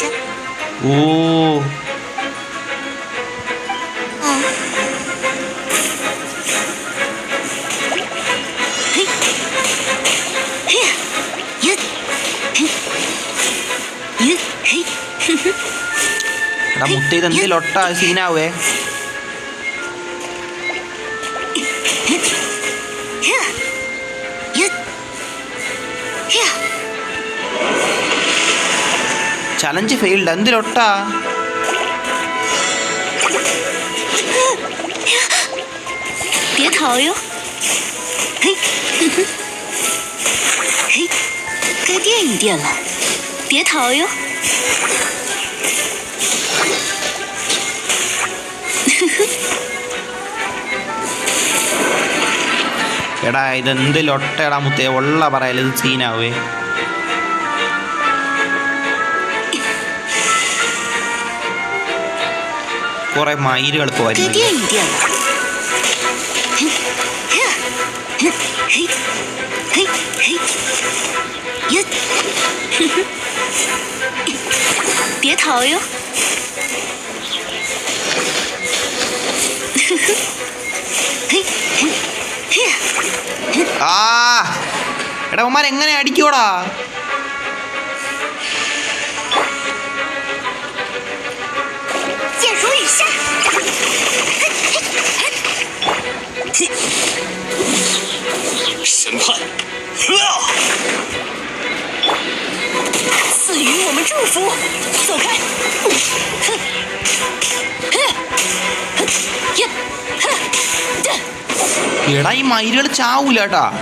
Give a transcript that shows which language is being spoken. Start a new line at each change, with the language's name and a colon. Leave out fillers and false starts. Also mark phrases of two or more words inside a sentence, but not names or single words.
Malayalam: ഓ 嘿，嘿呀，呀，嘿，呀，嘿，哼哼， എടാ മുത്ത ഇത് എന്തെങ്കിലും ഒട്ടാ സീനാവേ. 呀，呀，呀，
English: challenge failed.
Malayalam: എന്തിലൊട്ടാ?
Chinese: 别逃哟！嘿，哼哼，嘿，该垫一垫了，别逃哟！呵呵。
Malayalam: എടാ ഇത് എന്തിലൊട്ടടാ മുത്തേ, ഉള്ള പറയല് ഇത് സീനാവേ. കുറെ മയിലുകൾ
Chinese: 该
Malayalam: പോയിരുന്നു.
Chinese: 垫一垫了。嘿，嘿，嘿，嘿，嘿，嘿，呀，哼哼，别逃哟！呵呵，嘿，嘿，嘿呀，
Malayalam: ആ എടാ ഉമ്മാർ എങ്ങനെ അടിക്കോടാ?
Chinese: 审判，赐予我们祝福，走开！
Malayalam: എടാ ഈ മയിലുകൾ ചാവൂല കേട്ടാ.